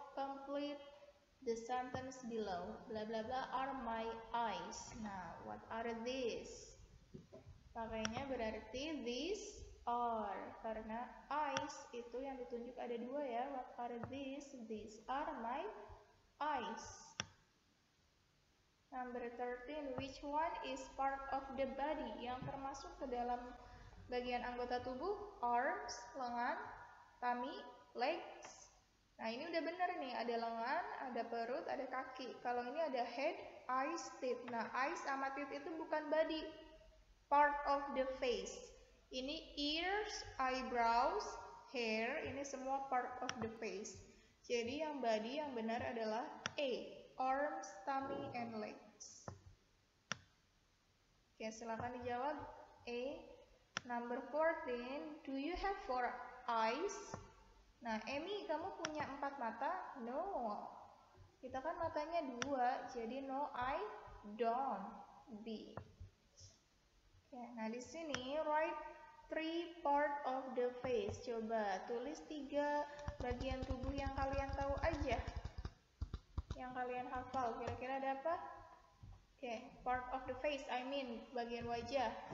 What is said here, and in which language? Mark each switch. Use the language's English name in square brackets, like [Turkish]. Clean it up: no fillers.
[English] Complete the sentence below. Blah blah blah are my eyes. Nah, what are these? [Indonesian] Pakainya berarti [English] these are, [Indonesian] karena eyes itu yang ditunjuk ada 2 ya. [English] What are these? These are my eyes. Number 13, which one is part of the body? [Indonesian] Yang termasuk ke dalam bagian anggota tubuh? Arms, lengan, tummy, legs. Nah, ini udah bener nih, ada lengan, ada perut, ada kaki. Kalau ini ada head, eyes, teeth. Nah, eyes sama teeth itu bukan body, [English] part of the face. [Indonesian] Ini ears, eyebrows, hair, ini semua [English] part of the face. [Indonesian] Jadi yang body yang benar adalah A. [English] Arms, tummy, and legs. Oke, [Indonesian] silakan dijawab. [English] A, Number 14, do you have 4 eyes? [Indonesian] Nah, Amy, kamu punya 4 mata? No. Kita kan matanya 2, jadi [English] no, I don't. [Indonesian] B. [English] Oke, [Indonesian] nah di sini [English] write 3 part of the face. [Indonesian] Coba tulis 3 bagian tubuh yang kalian tahu aja. Yang kalian hafal. Kira-kira ada apa? [English] Oke, part of the face, I mean [Indonesian] bagian wajah.